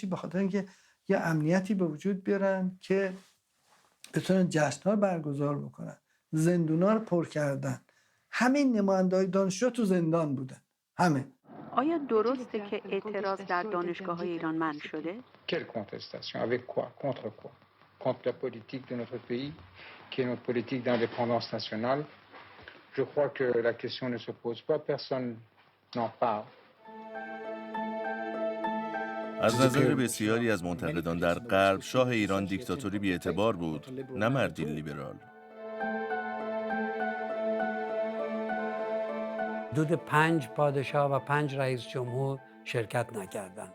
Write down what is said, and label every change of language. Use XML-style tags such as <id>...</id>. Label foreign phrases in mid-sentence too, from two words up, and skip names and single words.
<fa>به خاطر اینکه یه امنیتی به وجود بیارن که بتونن جشن‌ها برگزار بکنن. زندونا رو پر کردن. همین نماینده‌های دانشجو تو زندان بودن. همه. آیا درسته که اعتراض در دانشگاه‌های ایران منع شده؟</fa> <fr>Quelle contestation? Avec quoi? Contre quoi? Contre la politique de notre pays, qui est notre politique d'indépendance nationale. Je crois que la question ne se pose pas, personne n'en parle.</fr> <fa>از نظر بسیاری از منتقدان در غرب، شاه ایران دیکتاتوری بی‌اعتبار بود، نه مردی لیبرال. حدود 5 پادشاه و 5 رئیس جمهور شرکت نکردند.</fa>